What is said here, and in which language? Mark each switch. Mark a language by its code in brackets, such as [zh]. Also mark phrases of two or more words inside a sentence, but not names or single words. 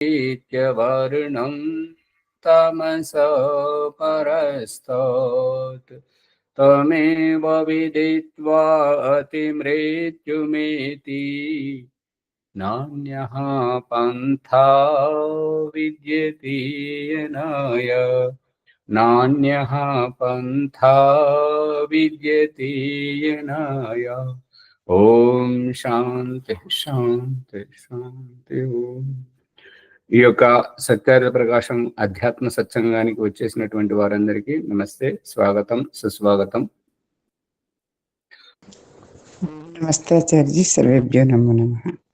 [sa] वर्णं तमसा परस्तात् तमेव विदित्वा अतिमृत्युमेति नान्यः पन्था विद्यते येनाय नान्यः पन्था विद्यते येनाय। ఓం శాంతి శాంతి శాంతి ఓం. [te] ఈ యొక్క సత్యార్థ ప్రకాశం అధ్యాత్మ సత్సంగానికి వచ్చేసినటువంటి వారందరికీ నమస్తే, స్వాగతం, సుస్వాగతం. [sa] నమస్తే ఆచార్య, సర్వేభ్యో నమో నమః.